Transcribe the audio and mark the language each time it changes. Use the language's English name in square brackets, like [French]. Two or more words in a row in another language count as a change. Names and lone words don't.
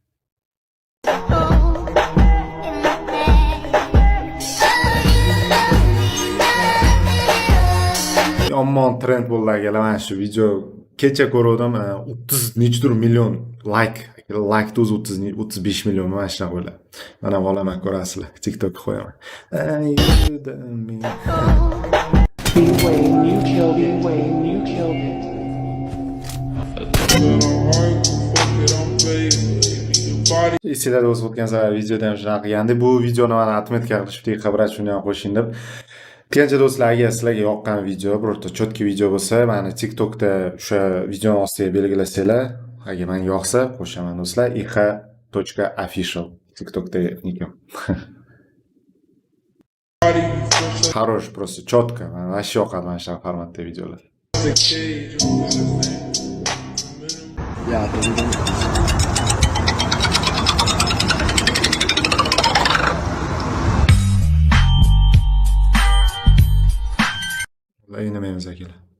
[Uzbek] Yomon trend bo'ldi akalar, mana shu video kecha ko'rdim, 30 nechidir million like o'zi 35 million mana shunaqa bo'ladi. Mana olaman, ko'rasizlar, TikTokga qo'yaman. [English] You killed it. [Uzbek] Esinglarda bo'lsa o'tgan safar videoda ham shunaqa qilgandik. Bu videoni mana atmetga qilishib xabar shuni ham qo'shing deb. Birinchi do'stlar, agar sizlarga yoqqan video, birorta cho'tki video bo'lsa, mana TikTokda o'sha videoni ostiga belgilasanglar, agar menga yoqsa qo'shaman do'stlar. iqa.official TikTokda nikim. [Russian] Хорош, просто четко. [Uzbek] Вообще yoqadi mana shu formatda videolar. O'ynamaymiz akalar.